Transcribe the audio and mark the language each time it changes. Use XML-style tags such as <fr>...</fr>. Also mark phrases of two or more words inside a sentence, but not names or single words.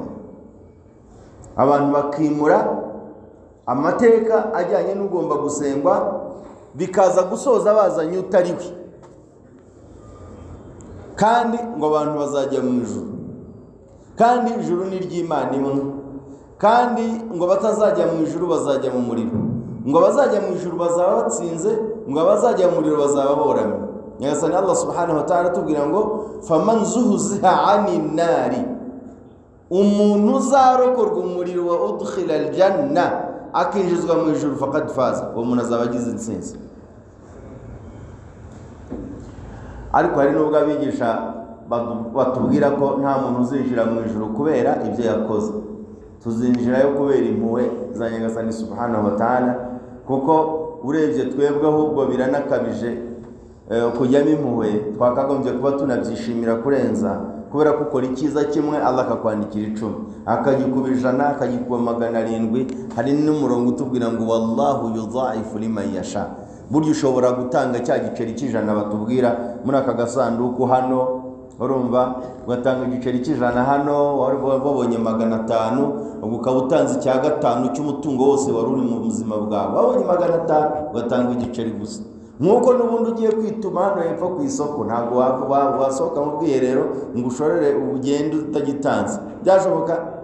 <rw>Abantu bakimura amateka ajyanye n'ugomba gusengwa, bikaza gusoza bazanye utari we, kandi ngo abantu bazajya mu ijuru, kandi ijuru ni ry'Imana imwe, kandi ngo batazajya mu ijuru bazajya mu muriro, ngo bazajya mu ijuru bazaba batsinze, ngo bazajya mu muriro bazaba boramye. Nyagasani Allah</rw> <ar>سبحانه وتعالى</ar> <rw>tubwira ngo</rw> <ar>فمن زحزح عن النار,</ar> <rw>umuntu uzarokorwa umuriro</rw> <ar>وأدخل الجنة,</ar> <rw>akinjizwa mu ijuru,</rw> <ar>فقد فاز,</ar> <rw>uwo muntu azaba agize intsinzi. Ariko hari n'ubwo abigisha batubwira ko nta muntu uzinjira mu ijuru kubera ibyo yakoze. Tuzinjirayo kubera impuhwe za Nyagasani</rw> <ar>سبحانه وتعالى,</ar> <rw>kuko urebye twebwe ahubwo biranakabije kujyamo impuhwe. Twakagombye kuba tunabyishimira kurenza, kubera ko ukora icyiza kimwe Allah akakwandikira 10, akagikuba 100, akagikuba 700. Hari n'umurongo utubwira ngo</rw> <ar>والله يضاعف لمن يشاء.</ar> <rw>Buryo ushobora gutanga cya giceri cy'100 batubwira muri aka gasanduku hano, urumva ugatanga igiceri cy'100 hano, wabonye 500, ukaba utanze icya 5 cy'umutungo wose wari uri mu buzima bwawe. Wabonye 500 ugatanga igiceri gusa. Nkuko n'ubundi ugiye kwituma hano hepfo ku isoko, ntabwo wasohoka mu bwiherero ngo ushorere ugende utagitanze, byashoboka.</rw>